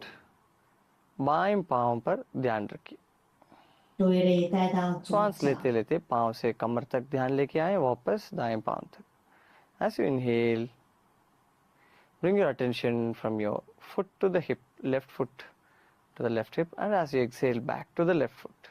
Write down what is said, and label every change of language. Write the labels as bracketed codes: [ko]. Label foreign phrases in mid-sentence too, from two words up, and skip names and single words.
[hi] बाएं पांव पर ध्यान रखिए. [zh] 注意力带到左 [hi] श्वास [zh] 脚， [hi] लेते लेते पांव से कमर तक ध्यान लेके आए, वापस दाएं पांव तक. [en] As you inhale, bring your attention from your foot to the hip, left foot to the left hip, and as you exhale, back to the left foot.